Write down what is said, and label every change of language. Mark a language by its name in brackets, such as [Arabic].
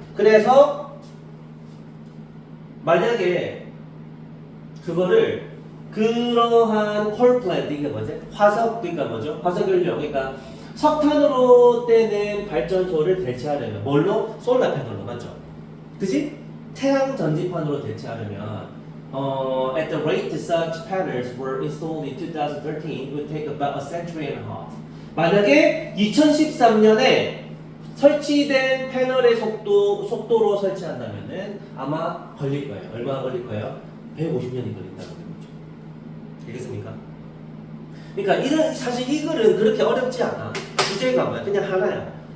[Korean] 그래서 만약에 그거를 그러한 콜 플랜트 이게 뭐지? 그러니까 뭐죠? 화석연료 그러니까 석탄으로 떼는 발전소를 대체하려면 뭘로? 솔라 패널로 맞죠? 그지? 태양 전지판으로 대체하려면 [English] at the rate such panels were installed in 2013 it would take about a century and a half. [Korean] 만약에 2013년에 설치된 패널의 속도로 설치한다면은 아마 걸릴 거예요. 얼마나 걸릴 거예요? 150년이 걸린다는 거죠. 알겠습니까? 그러니까 사실 이 글은 그렇게 어렵지 않아. 주제가 뭐야? 그냥 하나야.